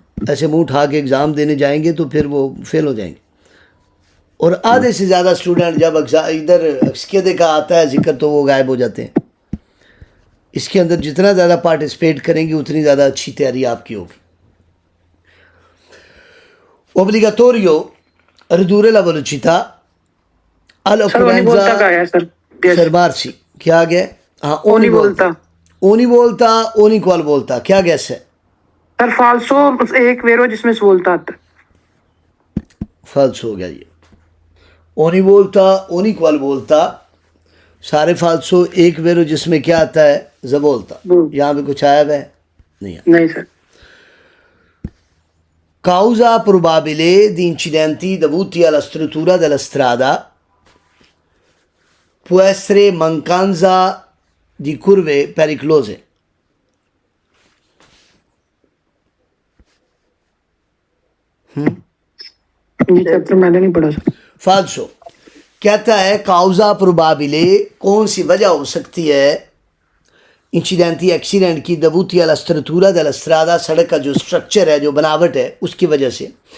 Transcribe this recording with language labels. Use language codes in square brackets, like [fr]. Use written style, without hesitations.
[hi] ऐसे मुंह उठा के एग्ज़ाम देने जाएंगे तो फिर वो फेल हो जाएंगे। और आधे से ज़्यादा स्टूडेंट जब इधर इसके का आता है जिक्र तो वो गायब हो जाते हैं। इसके अंदर जितना ज़्यादा पार्टिसिपेट करेंगे उतनी ज़्यादा अच्छी तैयारी आपकी होगी। [it] Obbligatorio ridurre la velocità [hi] sir ओनी बोलता का है सर, [it] fermarsi। [hi] क्या आ गया? हाँ, ओनी बोलता, ओनी बोलता, ओनी क्वाल बोलता। क्या गैस है? सर फाल्सो एक वेरो जिसमें बोलता आता है। फाल्स हो गया ये। ओनी बोलता, ओनी क्वाल बोलता, सारे फाल्सो। एक वेरो जिसमें क्या आता है? जबोलता। यहाँ पे कुछ आया है? नहीं आया। नहीं sir. [it] Causa probabile di incidenti dovuti alla struttura della strada può essere mancanza di curve pericolose। [hi] ये चैप्टर मैंने नहीं पढ़ा सर। [it] फाल्सो। [hi] कहता है [it] काउजा प्रोबाबिले, [hi] कौन सी वजह हो सकती है इंसिडेंटी एक्सीडेंट की, [it] दबूती अला स्ट्रक्चरा della strada, [hi] सड़क का जो स्ट्रक्चर है, जो बनावट है, उसकी वजह से।